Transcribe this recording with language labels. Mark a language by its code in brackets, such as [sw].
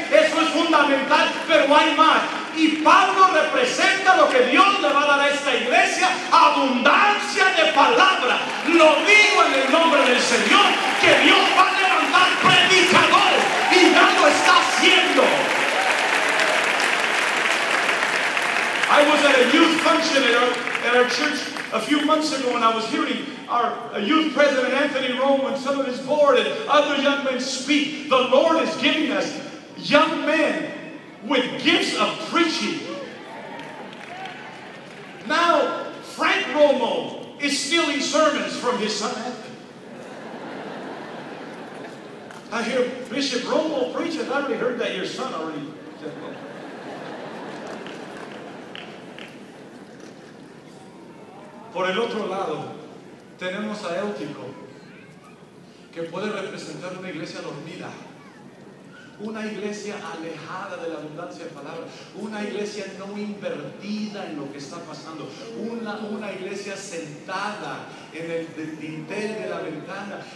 [es] Eso es fundamental, pero hay más. Y Pablo representa lo que Dios le va a dar a esta iglesia: abundancia de palabra. Lo digo en el nombre del Señor, que Dios va a levantar predicadores, y ya lo está haciendo. [en] I was at a youth function at our church a few months ago, and I was hearing our youth president Anthony Rome and some of his board and other young men speak. The Lord is giving us young men with gifts of preaching. Now, Frank Romo is stealing sermons from his son Anthony. I hear Bishop Romo preaching. I already heard that your son already said that. [es] Por el otro lado, tenemos a Eutico, que puede representar una iglesia dormida, una iglesia alejada de la abundancia de palabras, una iglesia no invertida en lo que está pasando, una iglesia sentada en el dintel de la ventana.